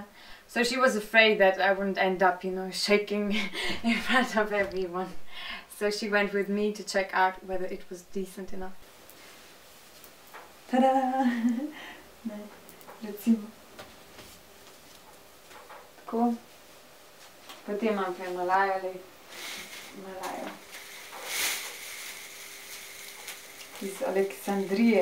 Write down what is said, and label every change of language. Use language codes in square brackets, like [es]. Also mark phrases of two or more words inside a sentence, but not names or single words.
[en] So she was afraid that I wouldn't end up, you know, shaking in front of everyone. So she went with me to check out whether it was decent enough. [sl] Ta-da! Recimo. Tako. Potem imam kaj Malajo. Iz Aleksandrije.